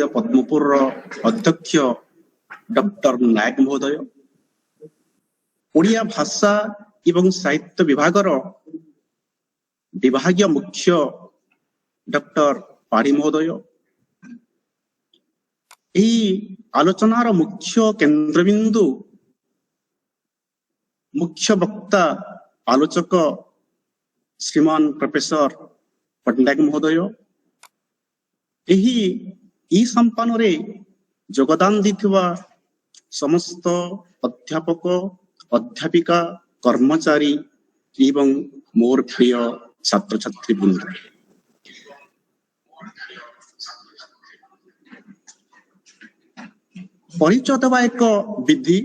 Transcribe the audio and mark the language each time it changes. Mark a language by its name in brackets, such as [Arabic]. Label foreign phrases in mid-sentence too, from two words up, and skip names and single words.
[Odia] ପଦ୍ମପୁର ଅଧ୍ୟକ୍ଷ ଡକ୍ଟର ନାୟକ ମହୋଦୟ ଓଡ଼ିଆ ଭାଷା ଏବଂ ସାହିତ୍ୟ ବିଭାଗର ବିଭାଗୀୟ ମୁଖ୍ୟ ଡକ୍ଟର ପାଢ଼ୀ ମହୋଦୟ ଏହି ଆଲୋଚନାର ମୁଖ୍ୟ କେନ୍ଦ୍ରବିନ୍ଦୁ ମୁଖ୍ୟ ବକ୍ତା ଆଲୋଚକ ଶ୍ରୀମାନ ପ୍ରଫେସର ପଟ୍ଟନାୟକ ମହୋଦୟ ଏହି ସମ୍ପାନରେ ଯୋଗଦାନ ଦେଇଥିବା ସମସ୍ତ ଅଧ୍ୟାପକ ଅଧ୍ୟାପିକା କର୍ମଚାରୀ ଏବଂ ମୋର ପ୍ରିୟ ଛାତ୍ରଛାତ୍ରୀ ବୃନ୍ଦ, ପରିଚୟ ଦେବା ଏକ ବିଧି।